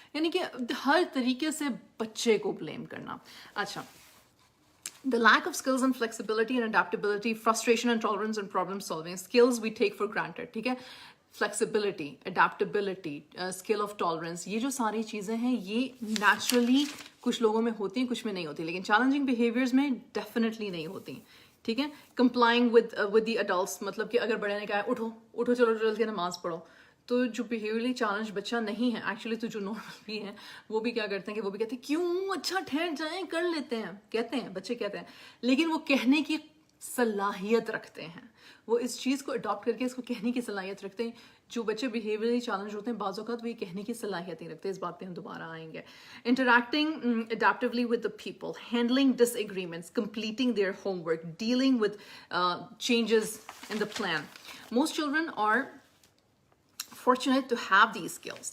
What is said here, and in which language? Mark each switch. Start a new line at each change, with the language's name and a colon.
Urdu: یعنی کہ ہر طریقے سے بچے کو بلیم کرنا.
English: اچھا, the lack of skills and flexibility and adaptability, frustration and tolerance and problem solving, skills we take for granted.
Urdu: ٹھیک ہے,
English: flexibility, adaptability, skill of tolerance,
Urdu: یہ جو ساری چیزیں ہیں یہ نیچرلی کچھ لوگوں میں ہوتی ہیں, کچھ میں نہیں ہوتی, لیکن چیلنجنگ بیہیویئرز میں ڈیفینیٹلی نہیں ہوتی. ٹھیک ہے,
English: complying with the adults,
Urdu: مطلب کہ اگر بڑے نے کہا اٹھو اٹھو چلو چل کے نماز پڑھو, تو جو بیہیویئرلی چیلنج بچہ نہیں ہے ایکچولی, تو جو نارمل بھی ہیں وہ بھی کیا کرتے ہیں کہ وہ بھی کہتے ہیں کیوں, اچھا ٹھہر جائیں, کر لیتے ہیں, کہتے ہیں بچے کہتے ہیں, لیکن وہ کہنے کی صلاحیت رکھتے ہیں, وہ اس چیز کو اڈاپٹ کر کے اس کو کہنے کی صلاحیت رکھتے ہیں. جو بچے بیہیویئرلی چیلنج ہوتے ہیں بعض اوقات وہ یہ کہنے کی صلاحیت نہیں رکھتے. اس بات پہ ہم دوبارہ آئیں گے.
English: Interacting adaptively with the people, handling disagreements, completing their homework, dealing with changes in the plan. Most children are fortunate to have these skills.